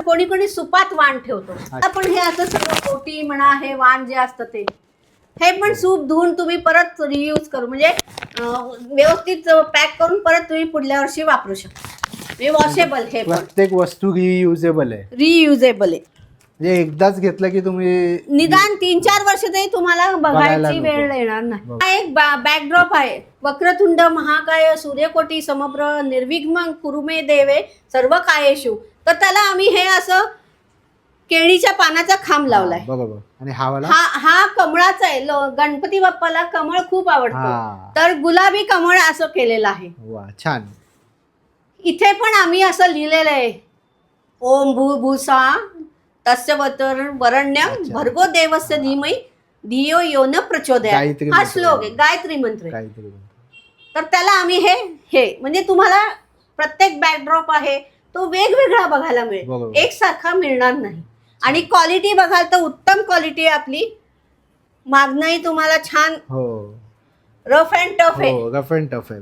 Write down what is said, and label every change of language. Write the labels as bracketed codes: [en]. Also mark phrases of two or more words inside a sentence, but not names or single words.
[mr] कोणी कोणी सुपात वाण ठेवतो, आपण हे असं सगळं ओटी म्हणा, हे वाण जे असतं ते, हे पण सूप धुवून तुम्ही परत रियूज करू, म्हणजे व्यवस्थित पॅक करून परत तुम्ही पुढल्या वर्षी वापरू शकता. वॉशेबल, हे प्रत्येक वस्तू रियुजेबल आहे. रियुजेबल आहे. म्हणजे एकदाच घेतलं की तुम्ही निदान 3-4 वर्ष तरी तुम्हाला बघायची वेळ येणार नाही. हा एक बॅकड्रॉप आहे, [sa] वक्रतुंड महाकाय सूर्यकोटी समप्र निर्विघ्नं कुरु मे देवे सर्व कायेषु. [mr] तर त्याला आम्ही हे असं केळीच्या पानाचा खांब लावलाय. बरोबर. आणि हा कमळाचा आहे. गणपती बाप्पाला कमळ खूप आवडतं, तर गुलाबी कमळ असं केलेलं आहे. वा, छान. इथे पण आम्ही असं लिहिलेलं आहे, [sa] ओम भूभूसा तस्य वरण्यं भर्गो देवस्य धीमहि धियो यो न प्रचोदयात्. [mr] हा श्लोक आहे, गायत्री मंत्र. तर त्याला आम्ही हे म्हणजे तुम्हाला प्रत्येक बॅकड्रॉप आहे तो वेगवेगळा बघायला मिळेल, एकसारखा मिळणार नाही. आणि क्वालिटी बघाल तर उत्तम क्वालिटी आहे आपली. मागणंही तुम्हाला छान [en] rough and tough [mr] आहे.